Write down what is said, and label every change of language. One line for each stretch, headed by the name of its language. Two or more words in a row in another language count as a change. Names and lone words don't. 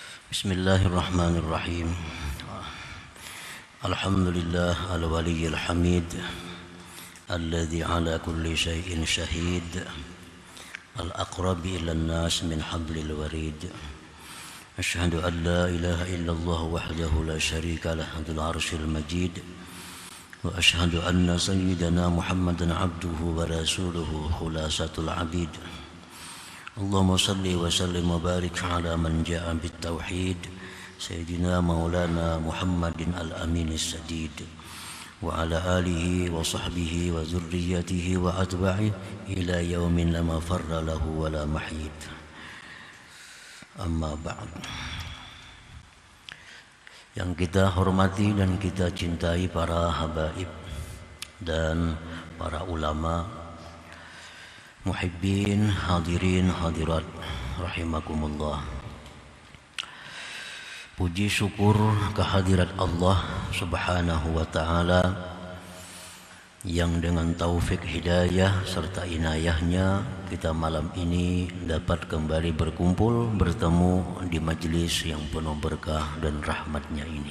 Arabic: بسم الله الرحمن الرحيم. الحمد لله الولي الحميد الذي على كل شيء شهيد الأقرب إلى الناس من حبل الوريد. أشهد أن لا إله إلا الله وحده لا شريك له ذو العرش المجيد وأشهد أن سيدنا محمدا عبده ورسوله خلاصة العبيد. اللهم صل وسلم وبارك على من جاء بالتوحيد سيدنا مولانا محمد الأمين السديد وعلى آله وصحبه وذريته وأتباعه إلى يوم لا مفر له ولا محيد. أما بعد.
Indonesian: Yang kita hormati dan kita cintai para habaib dan para ulama, muhibbin,
Arabic: حاضرين، حاضرات رحمكم الله.
Indonesian: Puji syukur kehadirat Allah
Arabic: سبحانه وتعالى
Indonesian: yang dengan taufik hidayah serta inayahnya kita malam ini dapat kembali berkumpul bertemu di majlis yang penuh berkah dan rahmatnya ini.